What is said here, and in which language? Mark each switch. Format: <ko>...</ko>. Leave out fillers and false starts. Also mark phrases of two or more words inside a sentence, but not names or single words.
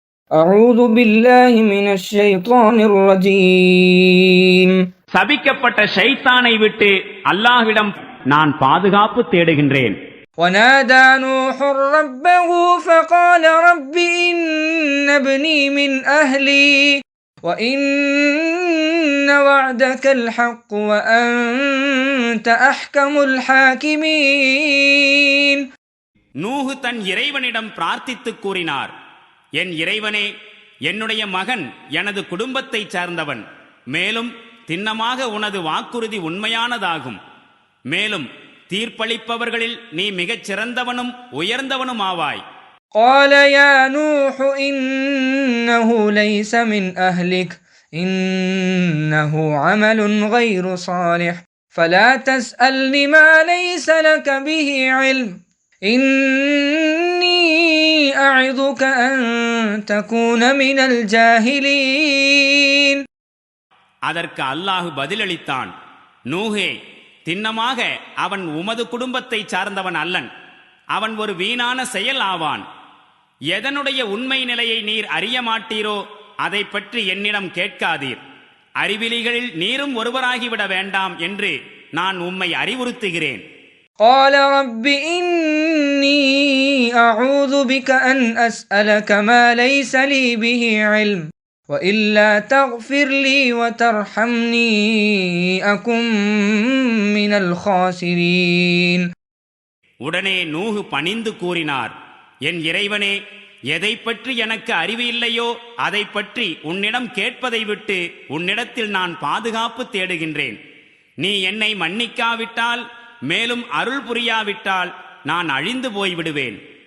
<ar>أعوذ بالله من الشيطان الرجيم.</ar> <ta>சபிக்கப்பட்ட ஷைத்தானை விட்டு அல்லாஹ்விடம் நான் பாதுகாப்பு தேடுகின்றேன்.</ta> <ar>ونادى نوح ربه فقال رب إن ابني من أهلي وإن وعدك الحق وأنت أحكم الحاكمين.</ar> <ta>நூஹு தன் இறைவனிடம் பிரார்த்தித்து கூறினார், என் இறைவனே, என்னுடைய மகன் எனது குடும்பத்தைச் சார்ந்தவன். மேலும் திண்ணமாக உனது வாக்குறுதி உண்மையானதாகும். மேலும் தீர்ப்பளிப்பவர்களில் நீ மிகச் சிறந்தவனும் உயர்ந்தவனும் ஆவாய்.</ta> <ar>قال يا نوح إنه ليس من أهلك إنه عمل غير صالح فلا تسألني ما ليس لك به علم إني أعظك أن تكون من الجاهلين.</ar> <ta>அதற்கு அல்லாஹ் பதிலளித்தான், நூஹே, திண்ணமாக அவன் உமது குடும்பத்தைச் சார்ந்தவன் அல்லன். அவன் ஒரு வீணான செயல் ஆவான். எதனுடைய உண்மை நிலையை நீர் அறிய மாட்டீரோ அதை பற்றி என்னிடம் கேட்காதீர். அறிவிலிகளில் நீரும் ஒருவராகிவிட வேண்டாம் என்று நான் உம்மை அறிவுறுத்துகிறேன்.</ta> <ar>قال رب إني أعوذ بك أن أسألك ما ليس لي به علم وإلا تغفر لي وترحمني أكن من الخاسرين.</ar> <ta>உடனே நூஹு பணிந்து கூறினார், என் இறைவனே, எதை பற்றி எனக்கு அறிவு இல்லையோ அதை பற்றி உன்னிடம் கேட்பதை விட்டு உன்னிடத்தில் நான் பாதுகாப்பு தேடுகின்றேன். நீ என்னை மன்னிக்காவிட்டால், மேலும் அருள் புரியாவிட்டால் நான் அழிந்து போய்விடுவேன்.</ta>